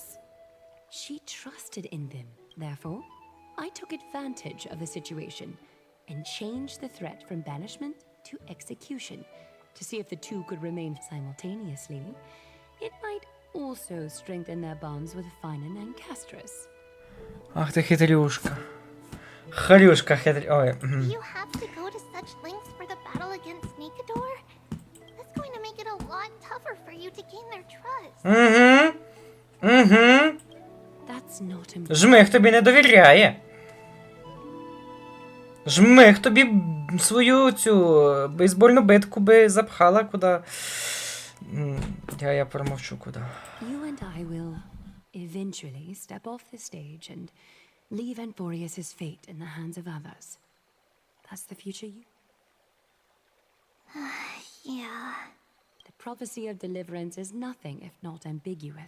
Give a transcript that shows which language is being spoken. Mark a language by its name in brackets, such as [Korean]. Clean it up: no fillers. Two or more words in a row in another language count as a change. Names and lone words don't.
[English] She trusted in them. Therefore, I took advantage of the situation and changed the threat from banishment to execution to see if the two could remain simultaneously. It might also strengthen their bonds with Finan and Castris. [Ukrainian] Ах ти хитрюшка. Хрюшка хитрюшка. Ой. [English] You have to go to such lengths for the battle against Nikador? That's going to make it a lot tougher for you to gain their trust. That's not important. [Ukrainian] Жмих тобі не довіряє. Жмих тобі свою цю бейсбольну битку би запхала куди. Я промовчу куди. [English] You and I will eventually step off the stage and leave Amfореus's fate in the hands of others. That's the future you... Yeah. The prophecy of deliverance is nothing if not ambiguous.